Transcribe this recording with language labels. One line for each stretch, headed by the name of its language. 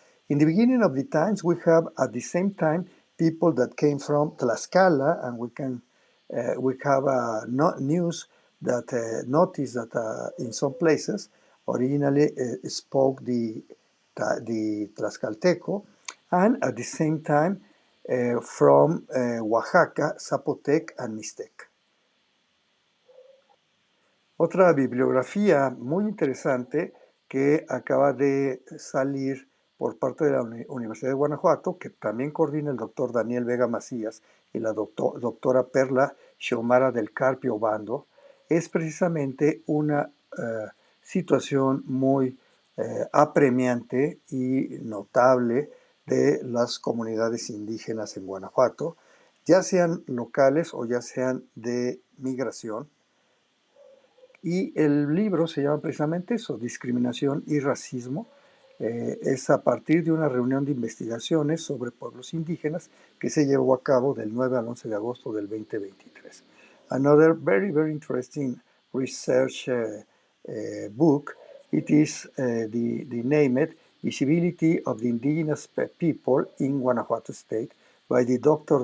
English: In the beginning of the times, we have at the same time people that came from Tlaxcala, and we have news that notice that in some places originally spoke the Tlaxcalteco, and at the same time from Oaxaca, Zapotec, and Mixtec.
Spanish: Otra bibliografía muy interesante que acaba de salir por parte de la Universidad de Guanajuato, que también coordina el doctor Daniel Vega Macías y la doctora Perla Xiomara del Carpio Obando, es precisamente una situación muy apremiante y notable de las comunidades indígenas en Guanajuato, ya sean locales o ya sean de migración. Y el libro se llama precisamente eso, Discriminación y Racismo. Es a partir de una reunión de investigaciones sobre pueblos indígenas que se llevó a cabo del 9 al 11 de agosto del 2023.
English: Another very, very interesting research book. It is the named Visibility of the Indigenous People in Guanajuato State by the Dr.